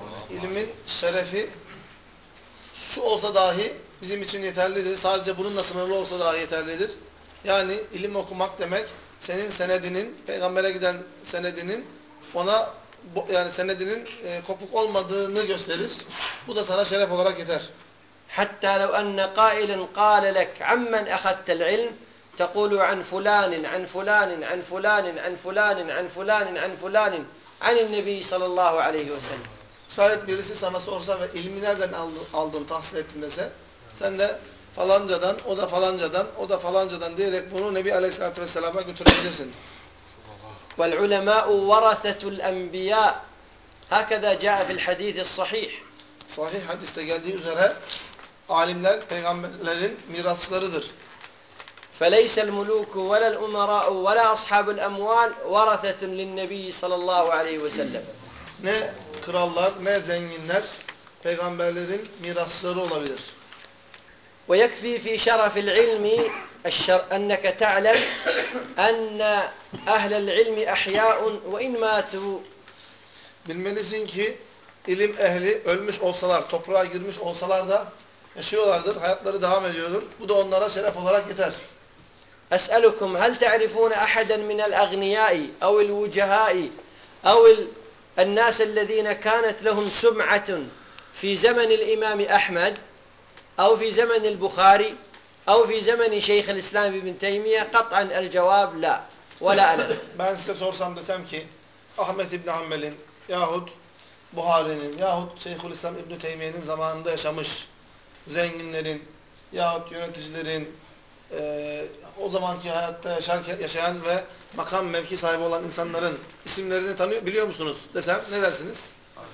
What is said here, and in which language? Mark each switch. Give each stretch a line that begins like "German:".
Turkish: İlmin şerefi şu olsa dahi bizim için yeterlidir. Sadece bununla sınırlı olsa dahi yeterlidir. Yani ilim okumak demek senin senedinin, peygambere giden senedinin ona yani senedinin kopuk olmadığını gösterir. Bu da sana şeref olarak yeter. Hatta
Arabic: لو أن قائل قال لك عمن أخذت العلم تقول عن فلان عن فلان عن فلان عن فلان عن فلان عن فلان عن النبي صلى الله عليه وسلم.
Turkish: Şayet birisi sana sorsa ve ilmi nereden aldın, tahsil ettin dese, sen de falancadan, o da falancadan, o da falancadan diyerek bunu Nebi Aleyhisselatü Vesselam'a götürebilirsin.
Arabic: والعلماء ورثة الأنبياء هكذا جاء في الحديث الصحيح.
Turkish: Sahih hadiste geldiği üzere alimler peygamberlerin mirasçılarıdır.
Arabic: فليس الملوك ولا الأمراء ولا أصحاب الأموال ورثة للنبي صلى الله عليه وسلم.
Turkish: Ne krallar ne zenginler peygamberlerin mirasçıları olabilir.
Arabic: ويكفي في شرف العلم أنك تعلم أن أهل العلم أحياء وإن ماتوا.
Turkish: Bilmelisin ki ilim ehli ölmüş olsalar toprağa girmiş olsalar da yaşıyorlardır hayatları devam ediyordur bu da onlara şeref olarak yeter.
Arabic: أسألكم هل تعرفون أحدا من الأغنياء أو الوجهاء أو الناس الذين كانت لهم سمعة في زمن الإمام أحمد أو في زمن البخاري أو في زمن شيخ الإسلام ابن تيمية قطعا الجواب لا ولا أنا.
Turkish: Ben size sorsam desem ki Ahmet İbn Hanbel'in yahut Buhari'nin yahut Şeyhülislam İbn Teymiye'nin zamanında yaşamış zenginlerin yahut yöneticilerin o zamanki hayatta yaşayan ve makam mevki sahibi olan insanların isimlerini tanıyor biliyor musunuz desem ne dersiniz? Hayır.